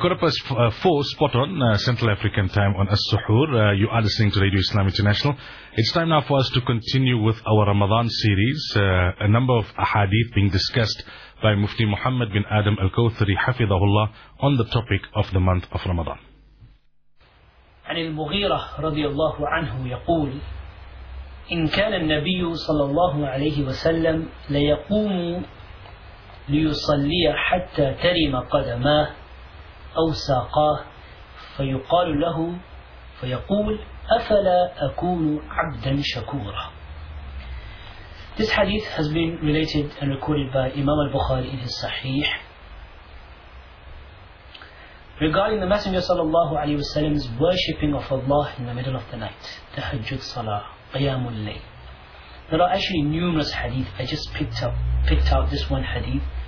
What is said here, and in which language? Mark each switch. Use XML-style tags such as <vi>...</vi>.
<en>Quarter past four, spot on, Central African time on As-Suhoor. You are listening to Radio Islam International. It's time now for us to continue with our Ramadan series. A number of ahadith being discussed by Mufti Muhammad bin Adam Al-Kawthari, Hafidhahullah, on the topic of the month of Ramadan.</en> <ar>عن المغيرة رضي الله عنه يقول إن كان النبي صلى الله عليه وسلم ليقوم ليصلي حتى ترم قدماه أو ساقاه فيقال له فيقول أفلا أكون عبدا شكورا.</ar> <en>This hadith has been related and recorded by Imam al-Bukhari in his Sahih. Regarding the Messenger sallallahu alayhi wa sallam's worshipping of Allah in the middle of the night, Tahajjud Salah, Qiyamul Layl. There are actually numerous hadith. I just picked out this one hadith.</en>